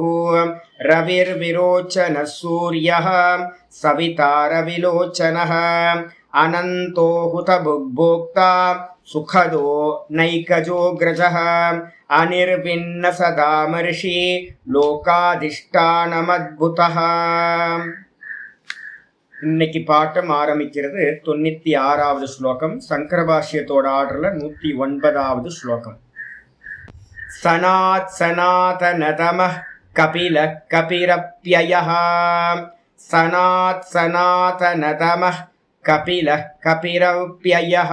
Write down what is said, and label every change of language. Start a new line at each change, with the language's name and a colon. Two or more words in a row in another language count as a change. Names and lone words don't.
Sanskrit: रविर्विरोचनः सूर्यः सवितारविलोचनः. अनन्तो हुतभुग्भोक्ता सुखदो नैकजोऽग्रजः. अनिर्विण्ण सदामर्षि लोकाधिष्ठानमद्भुतः.
Tamil: இன்னைக்கு பாட்டம் ஆரம்பிக்கிறது 96வது ஸ்லோகம். சங்கர பாஷ்யத்தோட ஆர்டர்ல 109வது ஸ்லோகம்.
Sanskrit: सनात् सनातनतमः कपिलः कपिरव्ययः. सनात् सनातनतमः कपिलः कपिरव्ययः.